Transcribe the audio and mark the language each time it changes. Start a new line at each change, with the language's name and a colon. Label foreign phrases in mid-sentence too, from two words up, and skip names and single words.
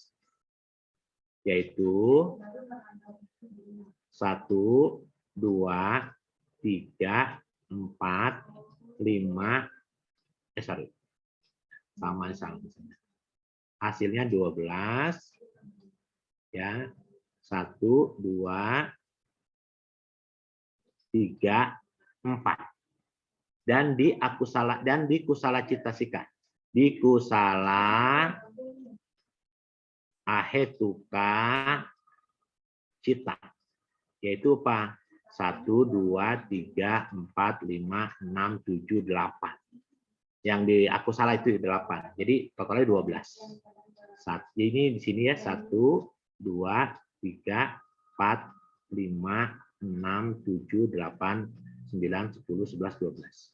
Indonesian: Yaitu 1, 2, 3, 4, 5, sama. Hasilnya 12, ya, 1, 2, 3, 4. Dan di
Pali: kusala citasika.
Indonesian: Di
Pali: kusala ahetuka cita.
Indonesian: Yaitu apa? 1, 2, 3, 4, 5, 6, 7, 8. Yang di aku salah itu 8. Jadi totalnya 12. Ini di sini ya 1, 2, 3, 4, 5, 6, 7, 8, 9, 10, 11, 12.